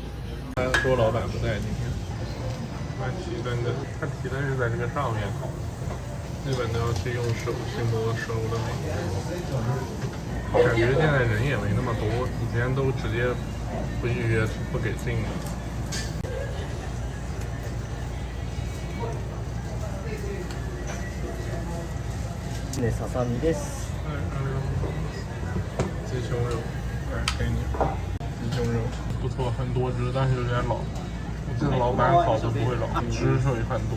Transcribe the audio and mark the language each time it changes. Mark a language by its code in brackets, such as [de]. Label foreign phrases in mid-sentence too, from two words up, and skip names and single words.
[zh] 他说老板不在今天，他提灯的，他提灯是在这个上面烤，基本都要去用手去摸熟的那个。感觉现在人也没那么多，以前都直接不预约不给进的。 [ja] ね、ささみです。 [zh] 鸡胸肉，给你。鸡胸肉不错，很多汁，但是有点老。我记得老板烤的不会老，汁水很多。